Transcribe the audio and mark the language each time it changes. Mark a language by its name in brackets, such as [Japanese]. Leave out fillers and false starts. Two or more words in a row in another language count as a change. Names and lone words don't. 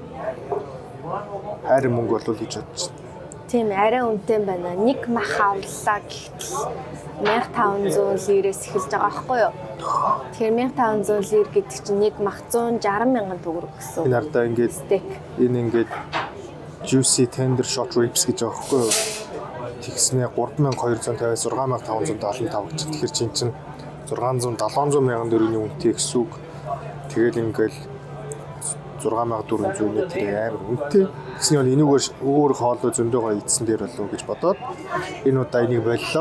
[Mongolian] Хайр мөнгө болвол гэж бодчих. Тийм арай үнэтэй байна. Нэг мах авлаа гэхтэл 1500 лирээс эхэлж байгаа байхгүй юу? Тэгэхээр 1500 лир гэдэг чинь нэг мах 160 мянган төгрөг гэсэн. Энэ ардаа ингээд энэ ингээд [English] juicy tender short ribs [Mongolian] гэж байгаа байхгүй юу? Тэгснээ 3250-аас 6575 гэж. Тэгэхээр чинь 600-700 мянган төгрөгийн үнэтэй гэсэн үг. Тэгэл ингээд 6400 нэг тэр амар үнэтэй. Тэгсний бол энийгээр өөр хоолой зөндөөгөө ийдсэн дээр болов гэж бодоод энэ удаа энийг боллоо.